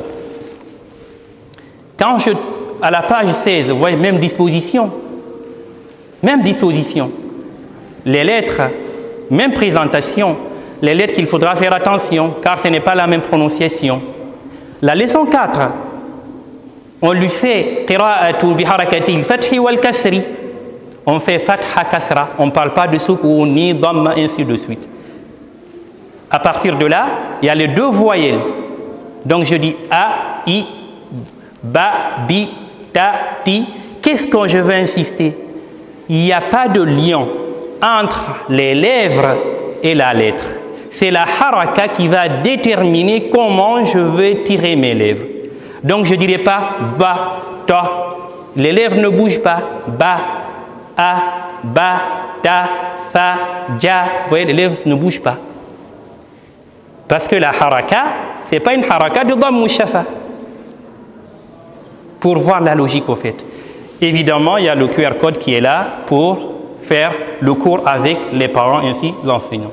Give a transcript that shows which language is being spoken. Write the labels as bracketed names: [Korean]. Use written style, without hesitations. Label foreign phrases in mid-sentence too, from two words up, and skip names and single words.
[French] Quand à la page 16, vous voyez, même disposition. Les lettres, même présentation, les lettres qu'il faudra faire attention, car ce n'est pas la même prononciation. La leçon 4, on lui fait [Arabic] قراءة بحركات الفتح والكسر. [French] On fait [Arabic] فتحة كسرة, [French] on ne parle pas de soukoun ni dhamma, ainsi de suite. À partir de là, il y a les deux voyelles. Donc je dis a, i, ba, bi, ta, ti. Qu'est-ce que je veux insister? Il n'y a pas de lien entre les lèvres et la lettre. C'est la haraka qui va déterminer comment je vais tirer mes lèvres. Donc je ne dirai pas ba, ta. Les lèvres ne bougent pas. Ba, a, ba, ta, fa, ja. Vous voyez, les lèvres ne bougent pas. Parce que la haraka, ce n'est pas une haraka de dhamm ou shafa. Pour voir la logique au fait. Évidemment, il y a le QR code qui est là pour faire le cours avec les parents ainsi l'enseignant.